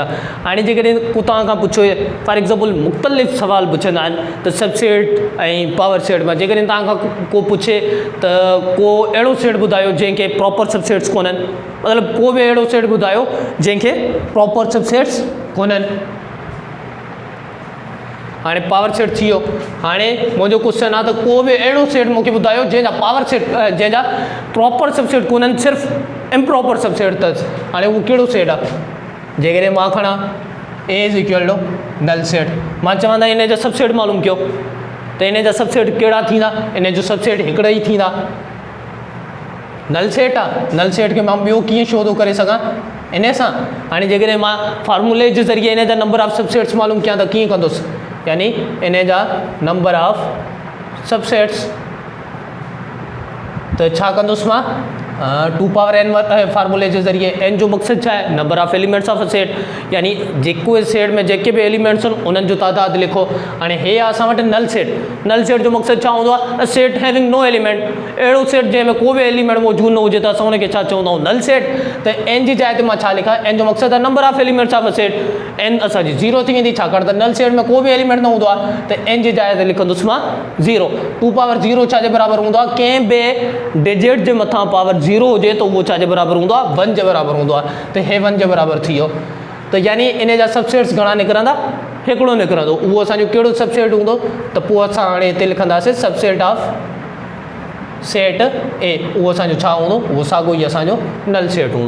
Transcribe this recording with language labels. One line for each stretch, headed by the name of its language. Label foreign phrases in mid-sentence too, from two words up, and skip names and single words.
Sindhi: हाणे जेकॾहिं को तव्हां खां पुछो
English: for example
Sindhi: मुख़्तलिफ़ सुवाल पुछंदा आहिनि त सबसेट ऐं
English: power set
Sindhi: में, जेकॾहिं तव्हां खां को पुछे त को अहिड़ो सेट ॿुधायो जंहिंखे
English: proper subsets
Sindhi: कोन्हनि, मतिलबु को बि अहिड़ो सेट ॿुधायो जंहिंखे
English: proper subsets
Sindhi: कोन्हनि। हाणे
English: power set
Sindhi: थी वियो, हाणे मुंहिंजो क्वेश्चन आहे त को बि अहिड़ो सेट मूंखे ॿुधायो जंहिंजा
English: power set
Sindhi: जंहिंजा
English: proper subset
Sindhi: कोन्हनि, सिर्फ़ु
English: improper subset
Sindhi: अथसि। हाणे उहो कहिड़ो सेट आहे, जेकॾहिं मां खणा
English: A is equal to null set,
Sindhi: मां चवंदा इन जा सबसेट मालूम कयो, त इन जा सबसेट कहिड़ा थींदा, इन जो सबसेट हिकिड़ा ई थींदा,
English: null set
Sindhi: आहे,
English: null set
Sindhi: खे मां ॿियो कीअं शो थो करे सघां इन सां। हाणे जेकॾहिं मां फार्मूले जे ज़रिए इन जा
English: number of subsets
Sindhi: मालूम कयां त कीअं कंदुसि, यानी इन जा
English: number of subsets,
Sindhi: त छा कंदुसि मां 2 पावर n फार्मूले जे ज़रिए। n जो मक़सदु छा आहे,
English: number of elements of a set,
Sindhi: यानी जेको सेट में जेके बि एलिमेंट्स आहिनि उन्हनि जो तादादु लिखो। हाणे हे आहे असां वटि
English: null set, null set
Sindhi: जो मक़सदु छा हूंदो आहे,
English: set having no element,
Sindhi: अहिड़ो सेट जंहिंमें को बि एलिमेंट मौजूदु न हुजे त असां उनखे छा चवंदा आहियूं
English: null set.
Sindhi: त n जी जाइ ते मां छा लिखां, n जो मक़सदु आहे
English: number of elements of a set,
Sindhi: n असांजी 0 थी वेंदी, छाकाणि त
English: null set
Sindhi: में को बि एलिमेंट न हूंदो आहे, त n जी जाइ ते लिखंदुसि मां 0। 2 पावर 0 छा जे बराबरि हूंदो आहे, कंहिं बि डिजिट जे मथां पावर 0 हुजे त उहो छा जे बराबरि हूंदो आहे 1 जे बराबरि हूंदो आहे, त हे 1 जे बराबरि थी वियो। त यानी इन जा सबसेट्स घणा निकिरंदा, हिकिड़ो निकिरंदो, उहो असांजो कहिड़ो सबसेट हूंदो, त पोइ असां हाणे हिते लिखंदासीं
English: subset of set A,
Sindhi: उहो असांजो छा हूंदो, उहो साॻियो ई असांजो
English: null set
Sindhi: हूंदो।